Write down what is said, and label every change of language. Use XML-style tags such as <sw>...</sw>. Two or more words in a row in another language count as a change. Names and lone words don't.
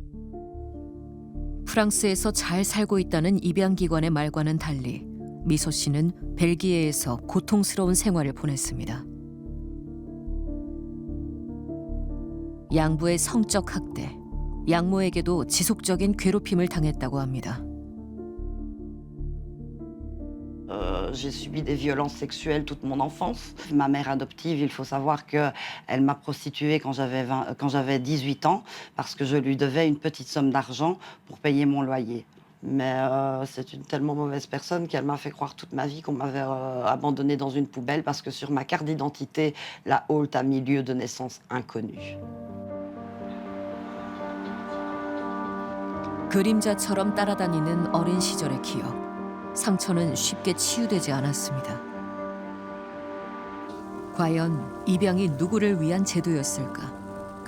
<ko>프랑스에서 잘 살고 있다는 입양기관의 말과는 달리 미소 씨는 벨기에에서 고통스러운 생활을 보냈습니다. 양부의 성적 학대, 양모에게도 지속적인 괴롭힘을 당했다고 합니다.</ko> <fr>j'ai subi des violences sexuelles toute mon enfance. Ma mère adoptive, il faut savoir qu'elle m'a prostituée quand j'avais 18 ans parce que je lui devais une petite somme d'argent pour payer mon loyer. Mais c'est une tellement mauvaise personne qu'elle m'a fait croire toute ma vie qu'on m'avait abandonnée dans une poubelle parce que sur ma carte d'identité, la Holt a mis lieu de naissance inconnu.</fr> <ko>그림자처럼 따라다니는 어린 시절의 기억. 상처는 쉽게 치유되지 않았습니다. 과연 입양이 누구를 위한 제도였을까?</ko>